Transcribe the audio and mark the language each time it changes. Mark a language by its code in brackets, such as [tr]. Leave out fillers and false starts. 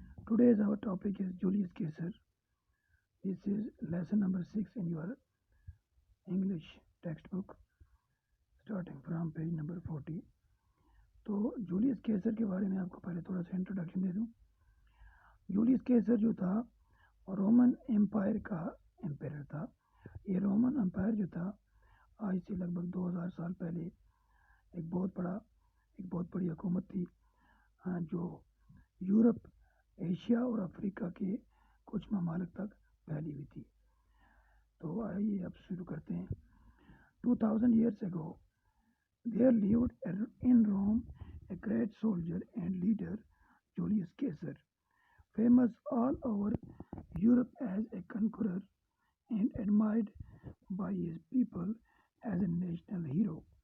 [en] Today's our topic is Julius Caesar. This is lesson number 6 in your English textbook, starting from page number 40. [hi] तो Julius केसर के बारे में आपको पहले थोड़ा सा इंट्रोडक्शन दे दूं। जूलियस केसर जो था रोमन एम्पायर का एम्पायर था। ये रोमन एम्पायर जो था आज से लगभग 2000 साल पहले एक बहुत बड़ी हुकूमत थी जो यूरोप, एशिया और अफ्रीका के कुछ ममालिक तक फैली हुई थी। तो आइए अब शुरू करते हैं। [en] 2000 years ago, there lived in Rome a great soldier and leader, Julius Caesar, famous all over Europe as a conqueror and admired by his people as a national hero.